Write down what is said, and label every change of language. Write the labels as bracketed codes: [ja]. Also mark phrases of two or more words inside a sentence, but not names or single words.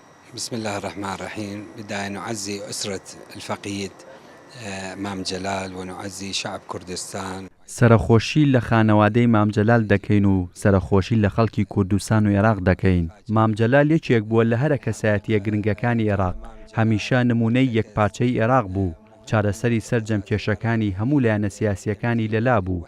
[ar] بسم الله الرحمن الرحيم. بداية نعزي أسرة الفقيد مام جلال ونعزي شعب كردستان. [ckb] سەرخۆشی لە خانەوادەی مام جەلال دەکەین و سەرخۆشی لە خەڵکی کوردستان و عێراق دەکەین. مام جەلال یەکێک بووە لە هەرە کەسایەتیە گرنگەکانی عێراق. هەمیشە نمونەی یەکپارچەی عێراق بوو. چارەسەری سەرجەم کێشەکانی هەموو لایەنە سیاسیەکانی لەلا بوو.